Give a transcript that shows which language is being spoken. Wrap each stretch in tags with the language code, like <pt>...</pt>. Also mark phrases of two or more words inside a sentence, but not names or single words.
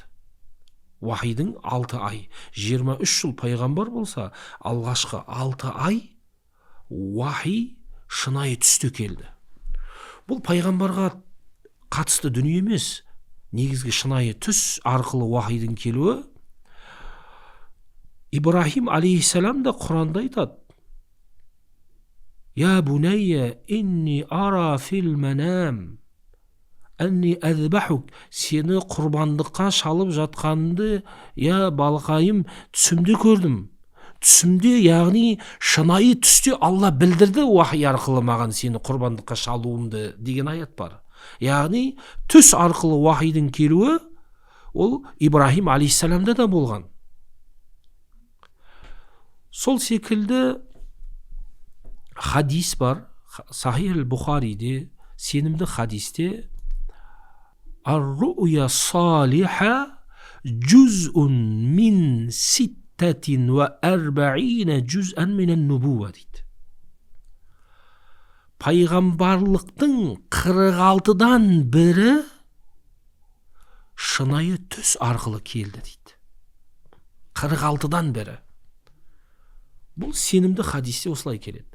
<kk>Уахидің 6 ай, 23 жыл пайғамбар болса, алғашқы 6 ай уахи шынайы түсте келді. Бұл пайғамбарға қатысты дүние емес, негізгі шынайы түс арқылы уахидің келуі. Ибрахим алейхиссалам да Құранда айтады:</kk> <ar>«يا بني إني أرى في المنام أني أذبحك»,</ar> <kk>сені құрбандыққа шалып жатқанды, я балқайым, түсімде көрдім. Түсімде, яғни шынайы түсте Алла білдірді уахи арқылы маған сені құрбандыққа шалуымды деген аят бар. Яғни түс арқылы уахидің келуі ол Ибрахим алейхиссаламда да болған. Сол секілді хадис бар, Сахих Бұхариде, сенімді хадисте:</kk> <ar>«الرؤيا الصالحة جزء من 46 جزءا من النبوة»</ar> <kk>дейді. Пайғамбарлықтың 46-дан бірі шынайы түс арқылы келді дейді. 46-дан бірі. Бұл сенімді хадисте осылай келеді.</kk>